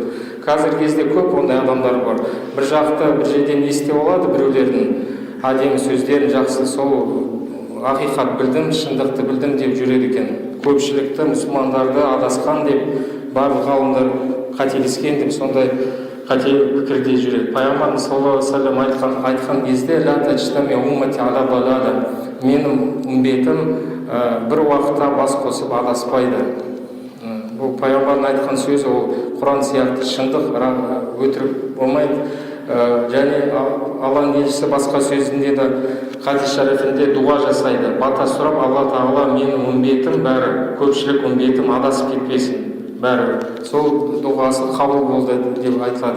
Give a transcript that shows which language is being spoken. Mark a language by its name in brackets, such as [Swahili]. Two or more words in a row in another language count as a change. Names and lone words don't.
[Kazakh] Қазір кезде көп ондай адамдар бар. Бір жақты бір жерден естіп алады біреулердің әдемі сөздерін, жақсы, сол ақиқат білдім, шындықты білдім деп жүреді екен. Көпшілікті мұсылмандарды адасқан деп, барлық ғалымдар қателескен деп сондай қате пікірде жүреді. [Arabic] Пайғамбарымыз صلى الله عليه وسلم [Kazakh] айтқан кезде: [Arabic] لا تجتمع أمتي على ضلالة. [Kazakh] Менің үмбетім бір уақытта бас қосып адаспайды. Бұл пайғамбардың айтқан сөзі, ол Құран сияқты шындық, өтірік болмайды. Және Алланың елшісі басқа сөзінде де хадис шарифінде дуа жасайды: бата сұрап, Алла Тағала менің үмбетім бәрі, көпшілік үмбетім адасып кетпесін, бәрі сол дұғасы қабыл болды деп айтылады.